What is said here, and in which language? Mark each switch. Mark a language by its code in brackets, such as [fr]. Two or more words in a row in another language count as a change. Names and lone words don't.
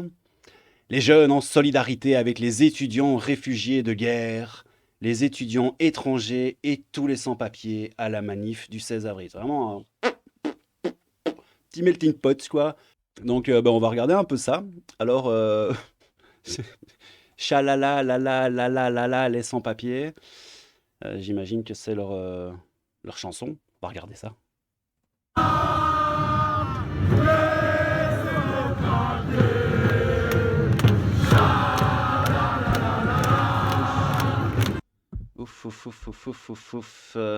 [fr] Les jeunes en solidarité avec les étudiants réfugiés de guerre, les étudiants étrangers et tous les sans-papiers à la manif du 16 avril. C'est vraiment un petit [en] melting pot, [fr] quoi. Donc, on va regarder un peu ça. Alors, chalala, lala, lala, lala, les sans-papiers. J'imagine que c'est leur chanson. On va regarder ça. Ouf, ouf, ouf, ouf, ouf, ouf, ouf.